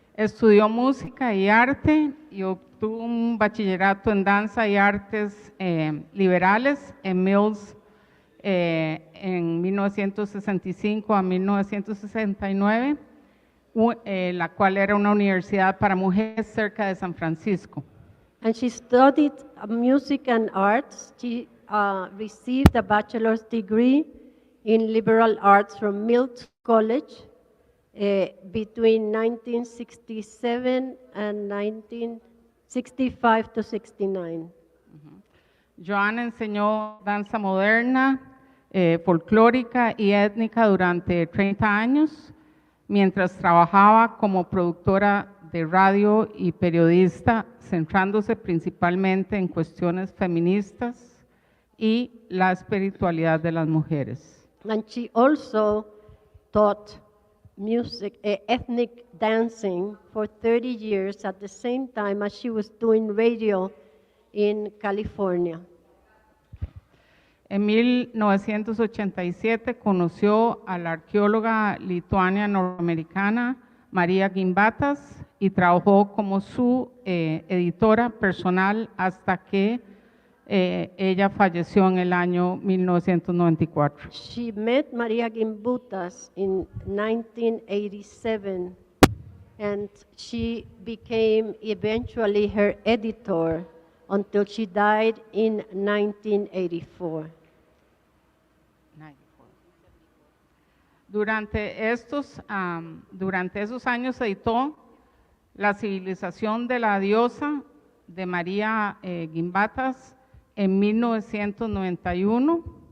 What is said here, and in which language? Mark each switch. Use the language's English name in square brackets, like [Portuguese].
[Spanish] Estudió música y arte y obtuvo un bachillerato en danza y artes liberales en Mills en 1965 a 1969, la cual era una universidad para mujeres cerca de San Francisco. [English] And she studied music and arts. She received a bachelor's degree in liberal arts from Mills College between 1967 and 1965 to 69. [Spanish] Joan enseñó danza moderna, folclórica y étnica durante 30 años, mientras trabajaba como productora de radio y periodista, centrándose principalmente en cuestiones feministas y la espiritualidad de las mujeres. [English] And she also taught music, ethnic dancing for 30 years at the same time as she was doing radio in California. [Spanish] En 1987 conoció a la arqueóloga lituania norteamericana María Gimbutas y trabajó como su editora personal hasta que ella falleció en el año 1994. [English] She met Marija Gimbutas in 1987, and she became eventually her editor until she died in 1984. [Spanish] Durante esos años editó La civilización de la diosa de María Gimbutas en 1991.